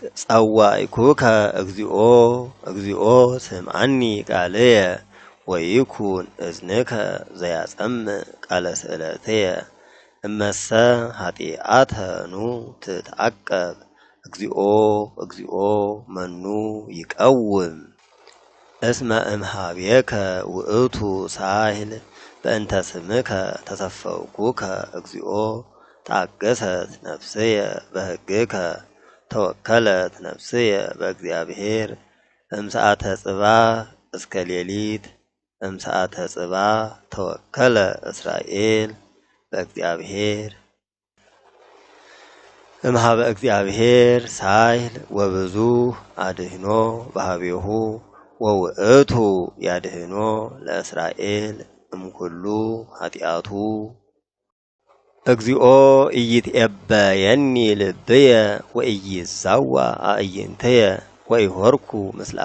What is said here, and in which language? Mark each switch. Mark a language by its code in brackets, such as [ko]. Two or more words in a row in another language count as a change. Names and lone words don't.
[gez] ጸዋዕኩከ እግዚኦ እግዚኦ ስምዓኒ ቃልየ ወይኩን እዝንከ ዘያጸምዕ ቃለ ስእለትየ እመሰ ኃጢአተኑ ትትዐቀብ እግዚኦ እግዚኦ መኑ ይቀውም እስመ እምኀቤከ ውእቱ ሳህል በእንተ ስምከ ተሰፈውኩከ እግዚኦ ታገሰት ነፍስየ በሕግከ ተወከለት ነፍስየ በእግዚአብሔር እምሰዓተ ጽባሕ እስከ ሌሊት እምሰዓተ ጽባሕ ተወከለ እስራኤል በእግዚአብሔር እምኀበ እግዚአብሔር ሳይል ወብዙ አድህኖ በኀቤሁ ወውእቱ ያድህኖ ለእስራኤል እምኩሉ ኃጢአቱ እግዚኦ ኢይትዔበየኒ ልብየ ወኢይዛዋ አዕይንትየ ወኢሖርኩ ምስለ